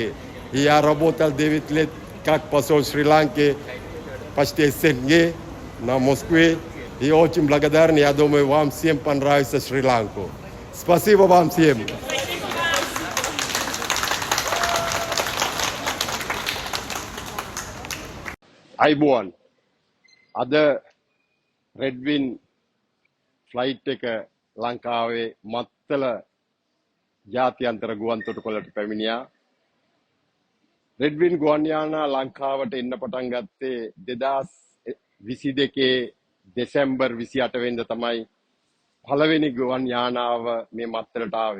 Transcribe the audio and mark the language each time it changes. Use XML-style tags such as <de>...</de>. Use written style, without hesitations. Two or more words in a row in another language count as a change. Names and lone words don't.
<ru>И я работал 9 лет как посол Шри-Ланки, почти СНГ, на Москве. И очень благодарен, я думаю, вам всем понравится Шри-Ланку. Спасибо вам всем. Айбуан.</ru> <si>අද රෙඩ්වින් ෆ්ලයිට් එක ලංකාවේ මත්තල ජාත්‍යන්තර ගුවන් තොටුපළට පැමිණියා. රෙඩ්වින් ගුවන් යානා ලංකාවට එන්න පටන් ගත්තේ 2022 දෙසැම්බර් 28 වෙනිදා තමයි පළවෙනි ගුවන් යානාව මේ මත්තලට ආවේ.</si>